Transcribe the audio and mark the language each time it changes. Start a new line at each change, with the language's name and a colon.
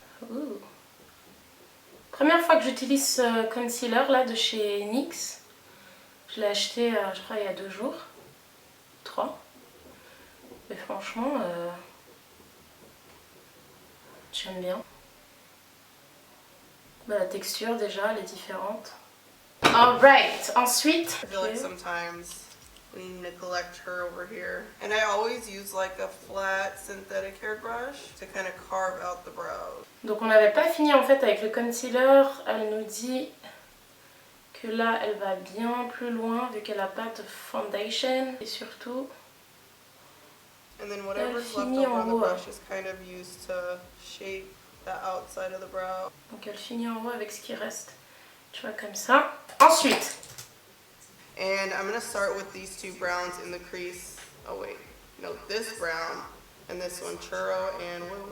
French: Ouh. Première fois que j'utilise ce concealer là de chez NYX. Je l'ai acheté, je crois, il y a 2 jours, 3. Mais franchement, j'aime bien. La texture déjà, elle est différente.
English: Alright,
French: ensuite...
English: I feel like sometimes we neglect her over here. And I always use like a flat synthetic hairbrush to kind of carve out the brows.
French: Donc on n'avait pas fini en fait avec le concealer. Elle nous dit que là, elle va bien plus loin vu qu'elle n'a pas de foundation. Et surtout...
English: And then whatever's left over on the brush is kind of used to shape the outside of the brow.
French: Donc elle finit en haut avec ce qui reste. Tu vois, comme ça. Ensuite.
English: And I'm going to start with these 2 browns in the crease. Oh wait, no, this brown and this one, churro and...